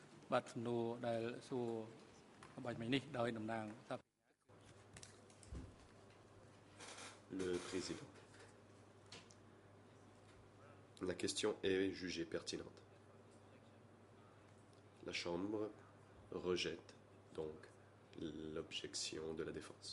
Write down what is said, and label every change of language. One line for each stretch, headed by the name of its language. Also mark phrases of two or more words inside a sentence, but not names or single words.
Khmer: បាទសំណួរដែលសួរបាញ់មិញនេះដោយតំណាង
French: Le président. La question est jugée pertinente. La Chambre rejette donc l'objection de la défense.